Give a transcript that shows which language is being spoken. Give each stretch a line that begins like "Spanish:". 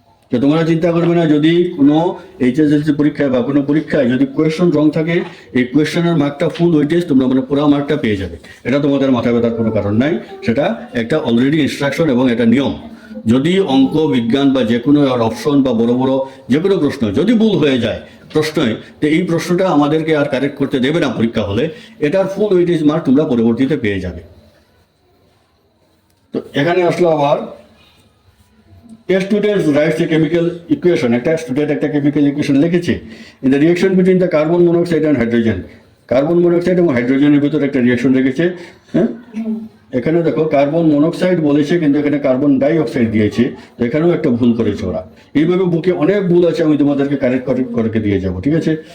Bangla: তো তোমরা চিন্তা করবে না যদি কোনো এইচএসএলসি পরীক্ষায় বা কোনো পরীক্ষায় যদি কোয়েশ্চন রং থাকে, এই কোয়েশ্চনের মার্কটা ফুল ওয়েটেজ তোমরা মানে পুরো মার্কটা পেয়ে যাবে, এটা তোমাদের মাথা ব্যথার কোনো কারণ নাই। সেটা একটা অলরেডি ইনস্ট্রাকশন এবং এটা নিয়ম। যদি অঙ্ক, বিজ্ঞান বা যে কোনো অপশন বা বড় বড় যে কোনো প্রশ্ন যদি ভুল হয়ে যায় প্রশ্নই, তো এই প্রশ্নটা আমাদেরকে আর কারেক্ট করতে দেবে না পরীক্ষা হলে, এটার ফুল ওয়েটেজ মার্ক তোমরা পরবর্তীতে পেয়ে যাবে। তো এখানে আসলো আবার
English: A student writes a chemical equation.
Bangla: একটা স্টুডেন্ট একটা কেমিক্যাল ইকুয়েশন লিখেছে।
English: in the reaction between the carbon monoxide and hydrogen,
Bangla: carbon monoxide এবং হাইড্রোজেনের ভিতরে একটা রিঅ্যাকশন রেখেছে। হ্যাঁ, এখানে দেখো কার্বন মনোক্সাইড বলেছে কিন্তু এখানে কার্বন ডাই অক্সাইড দিয়েছে, এখানেও একটা ভুল করেছে ওরা। এইভাবে বুকে অনেক ভুল আছে, আমি তোমাদেরকে কারেক্ট করে দিয়ে যাবো, ঠিক আছে।